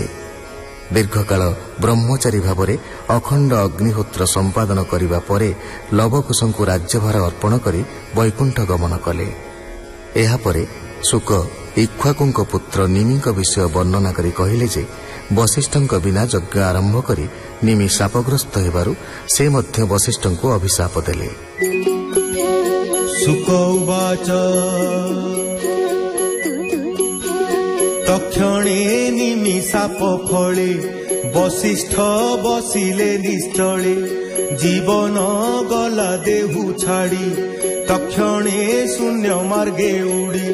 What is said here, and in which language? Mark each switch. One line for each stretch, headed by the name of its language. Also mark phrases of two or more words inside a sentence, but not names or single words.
Odia: ଦୀର୍ଘକାଳ ବ୍ରହ୍ମଚାରୀ ଭାବ ଅଖଣ୍ଡ ଅଗ୍ନିହୋତ୍ର ସମ୍ପାଦନ କରିବା ପରେ ଲବକୁଶ କୁ ରାଜ୍ୟଭାର ଅର୍ପଣ କରି ବୈକୁଣ୍ଠ ଗମନ କଲେ। ଏହାପରେ ଶୁକ ଇକ୍ଷ୍ୱାକୁଙ୍କ ପୁତ୍ର ନିମି ବିଷୟ ବର୍ଣ୍ଣନା କରି କହିଲେ ଯେ ବଶିଷ୍ଠ ବିନା ଯଜ୍ଞ ଆରମ୍ଭ କରି ନିମି ଶାପଗ୍ରସ୍ତ ହେବାରୁ ସେ ମଧ୍ୟ ବଶିଷ୍ଠ କୁ ଅଭିଶାପ ଦେଲେ। ଶୁକ ଉବାଚ ତକ୍ଷଣେ ନିମି ଶାପ ଫଳେ ବଶିଷ୍ଠ ବସିଲେ ନିଶ୍ଚଳେ। ଜୀବନ ଗଲା ଦେହୁ ଛାଡ଼ି ତକ୍ଷଣେ ଶୂନ୍ୟ ମାର୍ଗେ ଉଡ଼ି।